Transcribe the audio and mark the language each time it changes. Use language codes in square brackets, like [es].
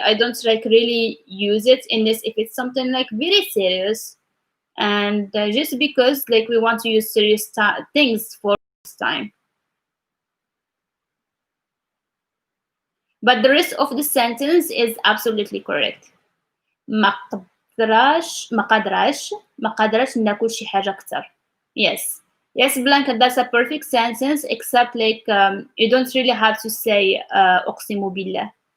[en] I don't like really use it unless if it's something like very serious, and just because like we want to use serious things for this time. But the rest of the sentence is absolutely correct. [ar] ما قدراش ما قدراش ما قدراش ناكل شي حاجة أكتر. [en] Yes. Yes, Blanca, that's a perfect sentence, except like you don't really have to say [ar] أقسم بالله.